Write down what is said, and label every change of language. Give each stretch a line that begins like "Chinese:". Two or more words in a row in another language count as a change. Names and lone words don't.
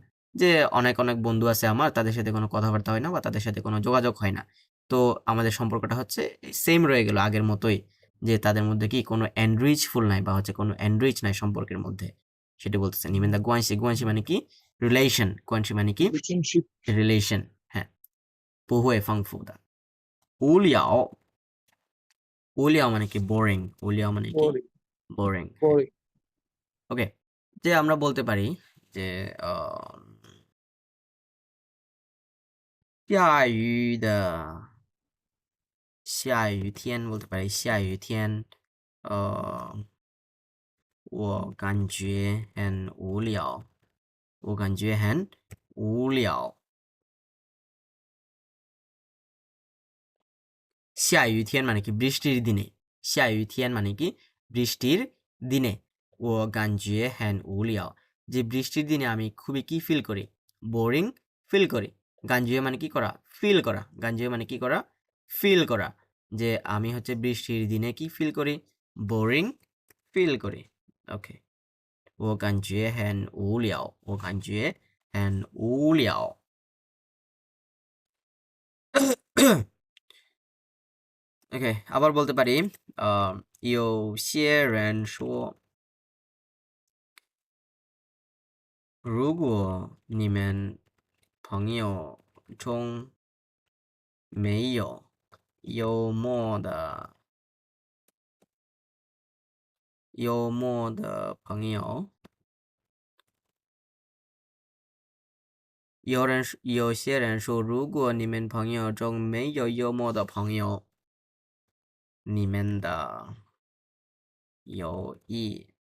Bangla: যে অনেক অনেক বন্ধু আছে আমার, তাদের সাথে কোনো কথাবার্তা হয় না বা তাদের সাথে কোনো যোগাযোগ হয় না, তো আমাদের সম্পর্কটা হচ্ছে সেম রয়ে গেল আগের মতোই, যে তাদের মধ্যে কি কোনো এনরিচফুল নাই বা হচ্ছে কোনো এনরিচ নাই সম্পর্কের মধ্যে, সেটা বলতেছে
Chinese: 你们的关系.
Bangla: গুয়ানশি মানে কি রিলেশন, গুয়ানশি মানে কি রিলেশনশিপ। রিলেশন, হ্যাঁ।
Chinese: 不会丰富的无聊,
Bangla: 无聊 মানে কি বোরিং, 无聊 মানে কি বোরিং। বোরিং, হ্যাঁ। বোরিং। ওকে, যে আমরা বলতে পারি যে
Chinese: 下雨天
Bangla: বলতে পারি
Chinese: 下雨天 我感觉很无聊，我感觉很无聊。下雨天
Bangla: মানে কি বৃষ্টির দিনে,
Chinese: 下雨天
Bangla: মানে কি বৃষ্টির দিনে।
Chinese: 我感觉很无聊,
Bangla: যে বৃষ্টির দিনে আমি খুবই কি ফিল করি, বোরিং ফিল করি। গাঞ্জুয়ে মানে কি করা, ফিল করা। গাঞ্জুয়ে মানে কি করা, ফিল করা। যে আমি হচ্ছে বৃষ্টির দিনে কি ফিল করি, বোরিং ফিল করি। ওকে,
Chinese: 我感觉很无聊, 我感觉很无聊.
Bangla: ওকে, আবার বলতে পারি
Chinese: 有些人说，如果你们朋友中没有幽默的朋友，有些人说，如果你们朋友中没有幽默的朋友，你们的友谊